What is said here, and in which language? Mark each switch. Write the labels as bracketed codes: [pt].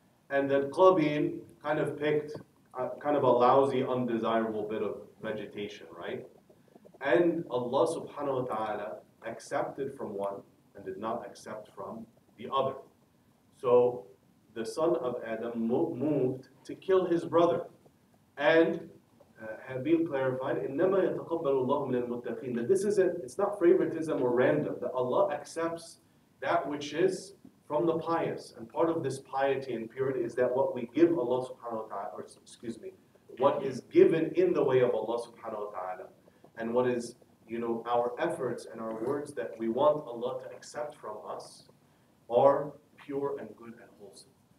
[en] And then Qabil kind of picked kind of a lousy, undesirable bit of vegetation, right? And Allah subhanahu wa ta'ala accepted from one and did not accept from the other. So the son of Adam moved to kill his brother. And Habil clarified, [ar] إِنَّمَا يَتَقَبَّلُ اللَّهُ مِنَ الْمُتَّقِينَ. [en] That it's not favoritism or random, that Allah accepts that which is from the pious. And part of this piety and purity is that what we give Allah subhanahu wa ta'ala, what is given in the way of Allah subhanahu wa ta'ala, and what is, our efforts and our words that we want Allah to accept from us are pure and good and wholesome.